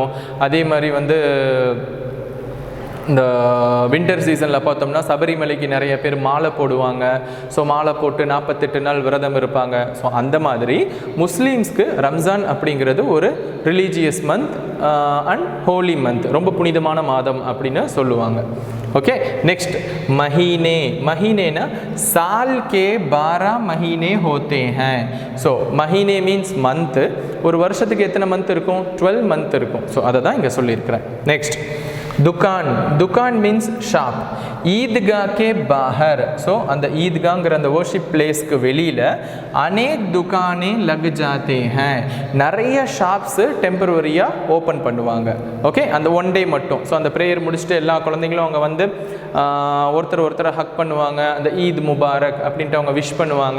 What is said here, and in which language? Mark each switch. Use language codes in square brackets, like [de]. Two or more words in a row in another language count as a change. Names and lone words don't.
[ta] அதே மாதிரி வந்து இந்த வின்டர் சீசனில் பார்த்தோம்னா சபரிமலைக்கு நிறைய பேர் மாலை போடுவாங்க. ஸோ மாலை போட்டு 48 நாள் விரதம் இருப்பாங்க. ஸோ அந்த மாதிரி முஸ்லீம்ஸ்க்கு ரம்ஜான் அப்படிங்கிறது ஒரு [en] religious month and holy month, [ta] ரொம்ப புனிதமான மாதம் அப்படின்னு சொல்லுவாங்க. [en] OK next [hi] महीने. महीने साल के 12 महीने होते हैं. सो महीने [en] means month. [ta] ஒரு வருஷத்துக்கு எத்தனை மந்த் இருக்கும்? 12 மந்த் இருக்கும். ஸோ அதை தான் இங்கே சொல்லியிருக்கிறேன். [hi] நெக்ஸ்ட் दुकान, दुकान [en] means shop. [hi] ईदगाह के बाहर, [ta] ஸோ அந்த ஈத்காங்கிற அந்த [en] worship place [ta] வெளியில் [hi] अनेक दुकानें लग जाते हैं, [ta] நிறைய ஷாப்ஸு டெம்பரவரியாக ஓப்பன் பண்ணுவாங்க. ஓகே, அந்த [en] one day [ta] மட்டும். ஸோ அந்த ப்ரேயர் முடிச்சுட்டு எல்லா குழந்தைங்களும் அவங்க வந்து ஒருத்தரை ஹக் பண்ணுவாங்க, அந்த [ar] عيد مبارك [ta] அப்படின்ட்டு அவங்க விஷ் பண்ணுவாங்க.